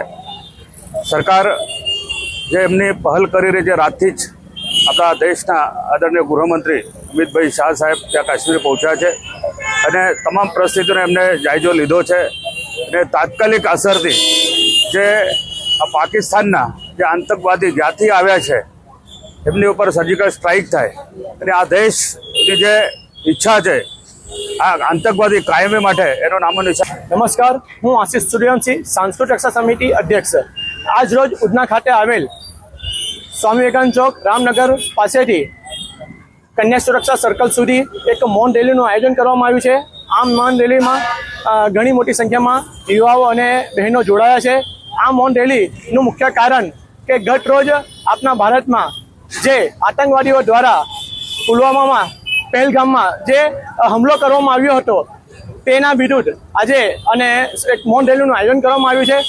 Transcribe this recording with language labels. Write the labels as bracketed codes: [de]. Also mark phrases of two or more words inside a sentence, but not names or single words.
[gu] સરકાર જે એમની પહેલ કરી રહી છે, રાતથી જ આપણા દેશના આદરણીય ગૃહમંત્રી અમિતભાઈ શાહ સાહેબ ત્યાં કાશ્મીર પહોંચ્યા છે અને તમામ પરિસ્થિતિનો એમને જાયજો લીધો છે અને તાત્કાલિક અસરથી જે આ પાકિસ્તાનના જે આતંકવાદી જ્યાંથી આવ્યા છે એમની ઉપર સર્જિકલ સ્ટ્રાઇક થાય અને આ દેશની જે ઈચ્છા છે આ આતંકવાદી કાયમી માટે એનો નામો નિશાન। નમસ્કાર, હું આશીષ સૂર્યવંશી, સાંસ્કૃતિક રક્ષા સમિતિ અધ્યક્ષ। આજ રોજ ઉધના ખાતે આવેલ સ્વામી વિવેકાનંદ ચોક રામનગર પાસેથી કન્યા સુરક્ષા સર્કલ સુધી એક મૌન રેલીનું આયોજન કરવામાં આવ્યું છે। આ મૌન રેલીમાં ઘણી મોટી સંખ્યામાં યુવાઓ અને બહેનો જોડાયા છે। આ મૌન રેલીનું મુખ્ય કારણ કે ગત રોજ આપણા ભારતમાં જે આતંકવાદીઓ દ્વારા પુલવામામાં પહેલગામમાં જે હુમલો કરવામાં આવ્યો હતો તેના વિરુદ્ધ આજે અને એક મૌન રેલીનું આયોજન કરવામાં આવ્યું છે।